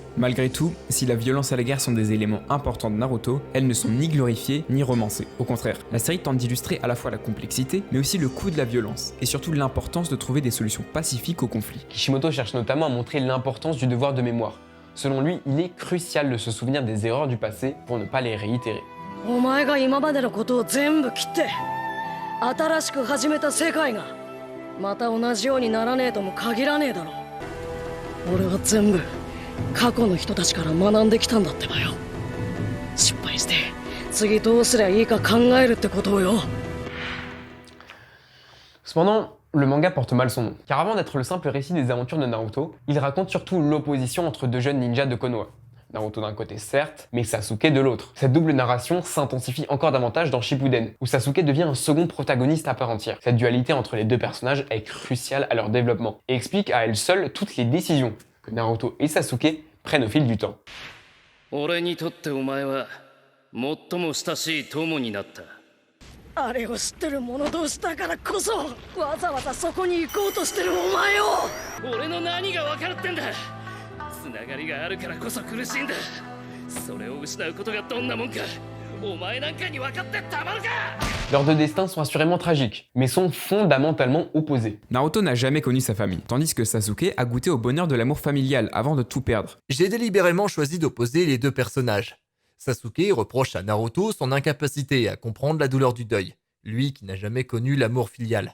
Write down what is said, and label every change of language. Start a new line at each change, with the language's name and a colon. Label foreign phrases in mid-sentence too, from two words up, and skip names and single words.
French: Malgré tout, si la violence et la guerre sont des éléments importants de Naruto, elles ne sont ni glorifiées ni romancées. Au contraire, la série tente d'illustrer à la fois la complexité, mais aussi le coût de la violence, et surtout l'importance de trouver des solutions pacifiques au conflit. Kishimoto cherche notamment à montrer l'importance du devoir de mémoire. Selon lui, il est crucial de se souvenir des erreurs du passé pour ne pas les réitérer.
Japanese: お前が今までのことを全部切って新しく始めた世界がまた同じようにならねえとも限らねえだろ。俺は全部過去の人たちから学んできたんだってばよ。失敗して次どうすりゃいいか考えるってことをよ。
French: Cependant, le manga porte mal son nom, car avant d'être le simple récit des aventures de Naruto, il raconte surtout l'opposition entre deux jeunes ninjas de Konoha. Naruto d'un côté certes, mais Sasuke de l'autre. Cette double narration s'intensifie encore davantage dans Shippuden, où Sasuke devient un second protagoniste à part entière. Cette dualité entre les deux personnages est cruciale à leur développement, et explique à elle seule toutes les décisions que Naruto et Sasuke prennent au fil du temps.
Japanese: 俺にとってお前は最も親しい友になった。あれを知ってる者同士だからこそわざわざそこに行こうとしてるお前を。俺の何が分かるってんだ。つながりがあるからこそ苦しいんだ。それを失うことがどんなもんかお前なんかに分かってたまるか。
French: Leurs deux destins sont assurément tragiques, mais sont fondamentalement opposés. Naruto n'a jamais connu sa famille, tandis que Sasuke a goûté au bonheur de l'amour familial avant de tout perdre. J'ai délibérément choisi d'opposer les deux personnages. Sasuke reproche à Naruto son incapacité à comprendre la douleur du deuil, lui qui n'a jamais connu l'amour filial.